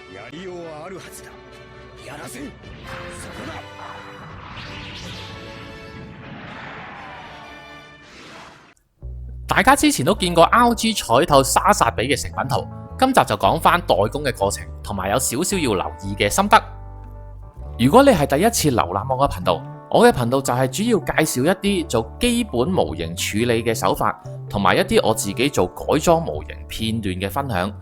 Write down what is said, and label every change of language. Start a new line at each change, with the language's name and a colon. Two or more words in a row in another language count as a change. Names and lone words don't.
Japanese: やりようはあるはずだ。やらせん。そこだ。
Cantonese: 大家之前都見過 RG 彩透沙薩比嘅成品圖，今集就講翻代工嘅過程，同埋有少少要留意嘅心得。如果你係第一次瀏覽我嘅頻道，我嘅頻道就係主要介紹一啲做基本模型處理嘅手法，同埋一啲我自己做改裝模型片段嘅分享。